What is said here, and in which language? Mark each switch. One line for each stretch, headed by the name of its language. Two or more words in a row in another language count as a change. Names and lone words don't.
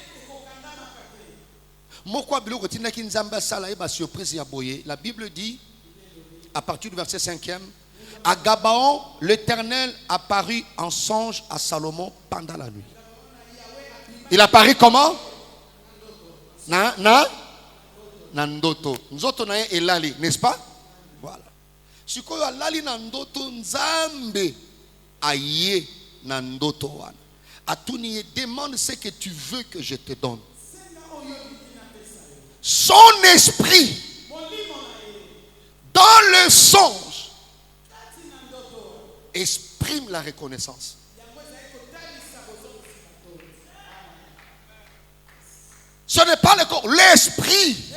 French: La Bible dit, à partir du verset 5e, à Gabaon, l'Éternel apparut en songe à Salomon pendant la nuit. Il apparut comment?
Lingala: Nandoto. Nzoto na elali,
French: n'est-ce pas? Voilà.
Lingala: Sikoyo alali nandoto nzambe aye nandoto wana.
French: Atuni demande ce que tu veux que je te donne. Son esprit dans le songe exprime la reconnaissance. Ce n'est pas le corps, l'esprit.